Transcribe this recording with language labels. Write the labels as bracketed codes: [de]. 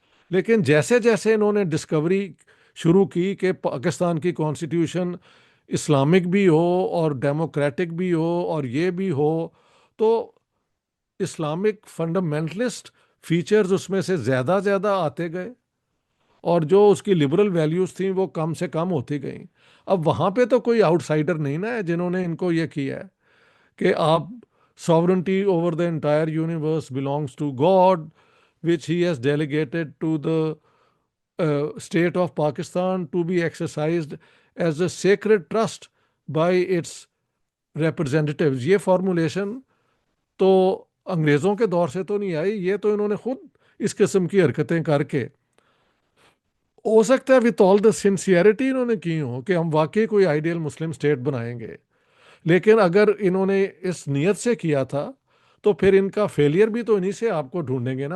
[ur] لیکن جیسے جیسے انہوں نے ڈسکوری شروع کی کہ پاکستان کی کانسٹیٹیوشن اسلامک بھی ہو اور ڈیموکریٹک بھی ہو اور یہ بھی ہو، تو اسلامک فنڈامنٹلسٹ فیچرز اس میں سے زیادہ زیادہ آتے گئے، اور جو اس کی لبرل ویلیوز تھیں وہ کم سے کم ہوتی گئیں. اب وہاں پہ تو کوئی آؤٹ سائڈر نہیں نا ہے جنہوں نے ان کو یہ کیا ہے کہ آپ [en] sovereignty over the entire universe belongs to God, which he has delegated to the state of Pakistan to be exercised as a sacred trust by its representatives. [ur] یہ فارمولیشن تو انگریزوں کے دور سے تو نہیں آئی، یہ تو انہوں نے خود اس قسم کی حرکتیں کر کے، ہو سکتا ہے [en] with all the sincerity [ur] انہوں نے کی ہو کہ ہم واقعی کوئی آئیڈیل مسلم اسٹیٹ بنائیں گے. لیکن اگر انہوں نے اس نیت سے کیا تھا تو پھر ان کا فیلئر بھی تو انہی سے آپ کو ڈھونڈیں گے نا.